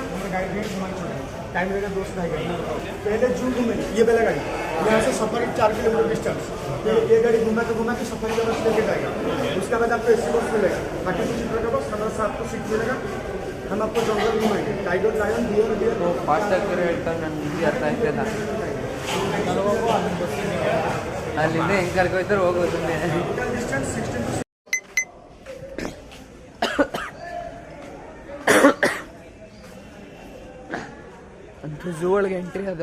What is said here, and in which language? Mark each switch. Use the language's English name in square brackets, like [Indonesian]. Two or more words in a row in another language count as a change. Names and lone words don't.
[English] guide rate time [Hindi] रहेगा 2 से 2.5 घंटे. पहले जू घूमेंगे, ये पहला गाड़ी यहाँ से सफारी 4 [English] kilometer distance. [Hindi] ये गाड़ी घुमा के सफारी का बस लेके जाएगा. उसके बाद आपको एसी बस मिलेगा. 32 सीटर का बस, 7 सीट मिलेगा. हम आपको जंगल घुमाएंगे. [English] tiger, lion, deer [Kannada] ಫಾಸ್ಟ್ ಆಗಿರೋ ಹೇಳ್ತಾರೆ. ನನಗೆ ಇದು ಅರ್ಥ ಆಯ್ತಲ್ಲ. ಅಲ್ಲಿಂದ ಹೆಂಗೆ ಕರ್ಕೊಯ್ತಾರೆ ಹೋಗೋದು. [Hindi] डिस्टेंस 16 [Kannada] ಅಂತೂ ಝೂ ಒಳಗೆ ಎಂಟ್ರಿ ಅದು.